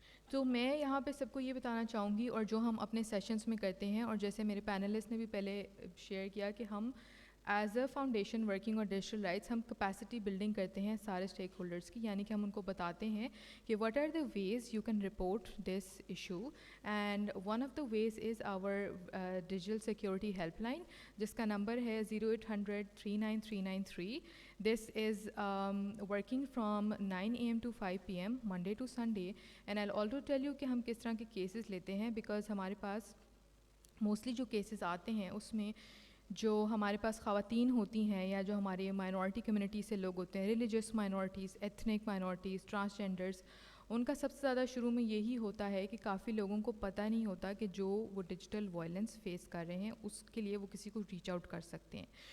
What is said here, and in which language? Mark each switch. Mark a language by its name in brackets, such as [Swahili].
[Urdu] تو میں یہاں پہ سب کو یہ بتانا چاہوں گی, اور جو ہم اپنے سیشنز میں کرتے ہیں, اور جیسے میرے پینلسٹ نے بھی پہلے شیئر کیا کہ ہم ایز اے فاؤنڈیشن ورکنگ اور ڈیجیٹل رائٹس ہم کیپیسٹی بلڈنگ کرتے ہیں سارے اسٹیک ہولڈرس کی, یعنی کہ ہم ان کو بتاتے ہیں کہ [English] What are the ways you can report this issue. And one of the ways is our digital security help line [Urdu] جس کا نمبر ہے [English] 0800 39393. This is working from 9 AM to 5 PM Monday to Sunday. And I'll also tell you [Urdu] کہ ہم کس طرح کے cases لیتے ہیں, بیکاز ہمارے پاس موسٹلی جو کیسز آتے ہیں اس میں جو ہمارے پاس خواتین ہوتی ہیں یا جو ہمارے مائنورٹی کمیونٹی سے لوگ ہوتے ہیں, religious minorities, ethnic minorities, transgenders, ان کا سب سے زیادہ شروع میں یہی ہوتا ہے کہ کافی لوگوں کو پتہ نہیں ہوتا کہ جو وہ ڈیجیٹل وائلنس فیس کر رہے ہیں اس کے لیے وہ کسی کو ریچ آؤٹ کر سکتے ہیں.